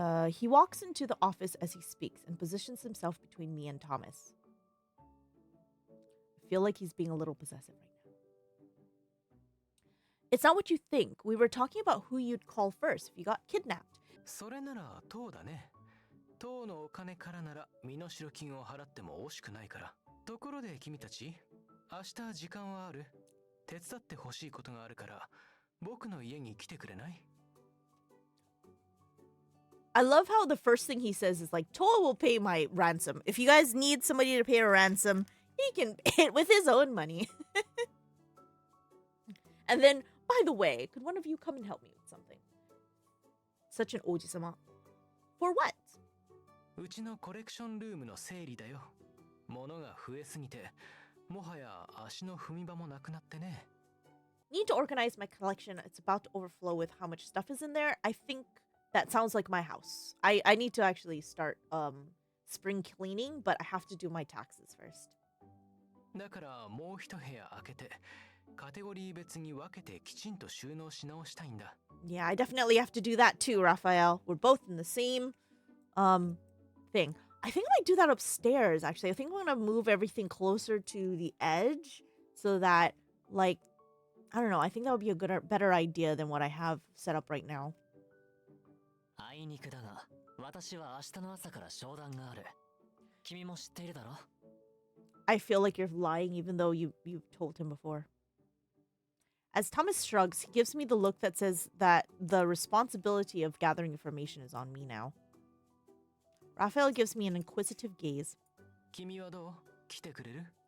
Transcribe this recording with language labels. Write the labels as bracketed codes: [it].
[en] He walks into the office as he speaks and positions himself between me and Thomas. feel like he's being a little possessive right now. It's not what you think. We were talking about who you'd call first if you got kidnapped. [ja] それなら当だね。当のお金からなら身代金を払っても惜しくないから。ところで君たち、明日時間はある？手伝ってほしいことがあるから、僕の家に来てくれない？ [en] I love how the first thing he says is like, Toa will pay my ransom. If you guys need somebody to pay a ransom, he can pay it with his own money. And then, by the way, could one of you come and help me with something? Such an oji-sama. For what? [ja] うちのコレクションルームの整理だよ。物が増えすぎて、もはや足の踏み場もなくなってね。 [en] Need to organize my collection. It's about to overflow with how much stuff is in there. I think that sounds like my house. I need to actually start spring cleaning, but I have to do my taxes first. [ja] だからもう一部屋開けて、カテゴリー別に分けてきちんと収納し直したいんだ。 [en] Yeah, I definitely have to do that too, Raphael. We're both in the same thing. I think I might do that upstairs, actually. I think I'm going to move everything closer to the edge so that, like, I don't know. I think that would be a better idea than what I have set up right now. [ja] あいにくだが、私は明日の朝から商談がある。君も知っているだろ? [en] I feel like you're lying even though you've told him before. As Thomas shrugs, he gives me the look that says that the responsibility of gathering information is on me now. Raphael gives me an inquisitive gaze. [ja] 君はどう？来てくれる？